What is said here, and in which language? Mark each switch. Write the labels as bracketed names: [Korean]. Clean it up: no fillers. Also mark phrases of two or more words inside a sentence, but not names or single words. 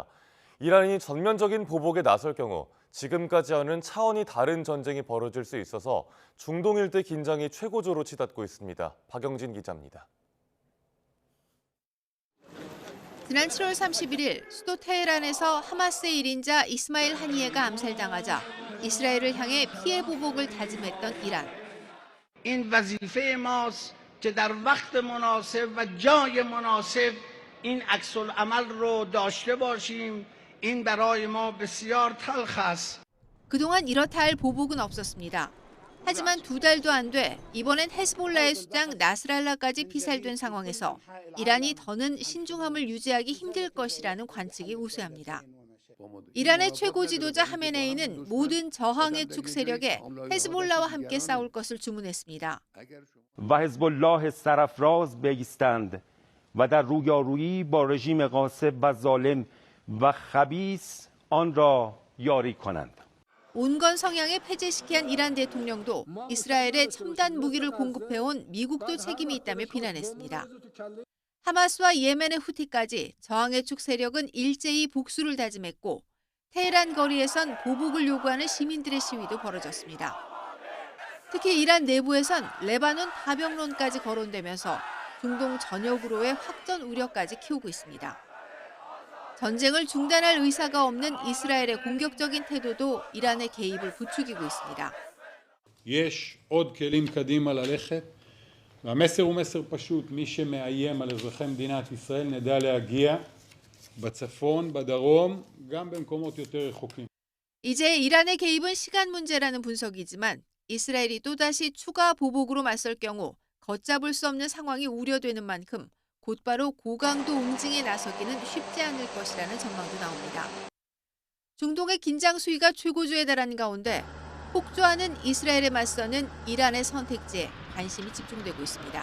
[Korean] 이란이 전면적인 보복에 나설 경우 지금까지와는 차원이 다른 전쟁이 벌어질 수 있어서 중동 일대 긴장이 최고조로 치닫고 있습니다. 박영진 기자입니다. 지난 7월 31일 수도 테헤란에서 하마스의 1인자 이스마일 하니예가 암살당하자 이스라엘을 향해 피해 보복을 다짐했던 이란. [Persian] این وظیفه ماست که در وقت مناسب و جای مناسب این عکس العمل رو داشته باشیم. این برای ما بسیار تلخ است. [Korean] 그동안 이렇다 할 보복은 없었습니다. 하지만 2달도 안 돼 이번엔 헤즈볼라의 수장 나스랄라까지 피살된 상황에서 이란이 더는 신중함을 유지하기 힘들 것이라는 관측이 우세합니다. 이란의 최고 지도자 하메네이는 모든 저항의 축 세력에 헤즈볼라와 함께 싸울 것을 주문했습니다. [Persian] و حزب الله سرافراز بایستند و در رویارویی با رژیم غاصب و ظالم و خبیث آن را یاری کنند. [Korean] 온건 성향에 폐쇄시킨 이란 대통령도 이스라엘에 첨단 무기를 공급해온 미국도 책임이 있다며 비난했습니다. 하마스와 예멘의 후티까지 저항의 축 세력은 일제히 복수를 다짐했고 테헤란 거리에선 보복을 요구하는 시민들의 시위도 벌어졌습니다. 특히 이란 내부에선 레바논 파병론까지 거론되면서 중동 전역으로의 확전 우려까지 키우고 있습니다. 전쟁을 중단할 의사가 없는 이스라엘의 공격적인 태도도 이란의 개입을 부추기고 있습니다. [Hebrew] יש עוד כלים קדימה ללכת והמסר הוא מסר פשוט מי שמאיים על אזרחי מדינת ישראל נדע להגיע בצפון בדרום גם במקומות יותר רחוקים. [Korean] 이제 이란의 개입은 시간 문제라는 분석이지만 이스라엘이 또다시 추가 보복으로 맞설 경우 걷잡을 수 없는 상황이 우려되는 만큼 곧바로 고강도 응징에 나서기는 쉽지 않을 것이라는 전망도 나옵니다. 중동의 긴장 수위가 최고조에 달하는 가운데 폭주하는 이스라엘에 맞서는 이란의 선택지에 관심이 집중되고 있습니다.